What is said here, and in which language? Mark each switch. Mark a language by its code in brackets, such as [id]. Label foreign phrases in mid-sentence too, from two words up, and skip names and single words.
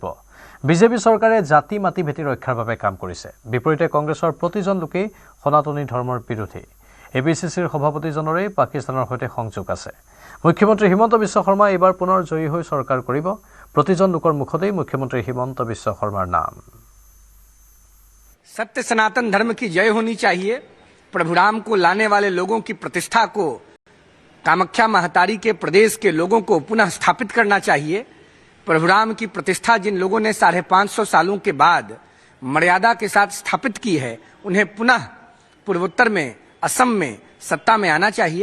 [as] বিজেপি চৰকাৰে জাতি মাটি ভেটি ৰক্ষাৰ বাবে কাম কৰিছে, বিপৰীতে কংগ্ৰেছৰ প্ৰতিজন লোকেই সনাতনী ধৰ্মৰ বিৰোধী। ABCCৰ সভাপতিজনৰে পাকিস্তানৰ সৈতে সংযোগ আছে। মুখ্যমন্ত্ৰী হিমন্ত বিশ্ব শৰ্মা এইবাৰ পুনৰ জয়ী হৈ চৰকাৰ কৰিব। প্ৰতিজন লোকৰ মুখতেই মুখ্যমন্ত্ৰী হিমন্ত বিশ্ব শৰ্মাৰ নাম। [hi] सत्य सनातन धर्म की जय होनी चाहिए। प्रभु राम को लाने वाले लोगों की प्रतिष्ठा को, कामाख्या महतारी के प्रदेश के लोगों को पुनः स्थापित करना चाहिए। प्रभु राम की प्रतिष्ठा जिन लोगों ने 550 सालों के बाद मर्यादा के साथ स्थापित की है, उन्हें पुनः पूर्वोत्तर में, असम में सत्ता में आना चाहिए।